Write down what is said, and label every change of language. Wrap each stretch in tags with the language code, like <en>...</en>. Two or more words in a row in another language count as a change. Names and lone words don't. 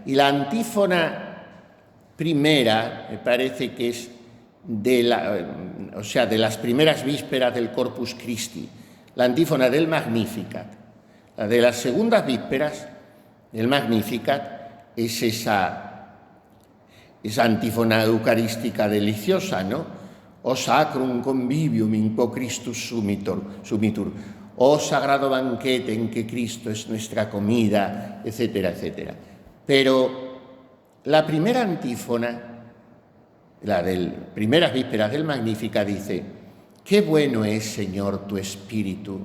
<es>Y la antífona primera, me parece que es de las primeras vísperas del Corpus Christi, la antífona del Magnificat. La de las segundas vísperas del Magnificat es esa antífona eucarística deliciosa, ¿no?</es> <la>O sacrum convivium in quo Christus sumitur.</la> <es>Oh sagrado banquete en que Cristo es nuestra comida, etcétera, etcétera. Pero la primera antífona, la de primeras vísperas del Magnífica, dice: qué bueno es, Señor, tu espíritu.</es>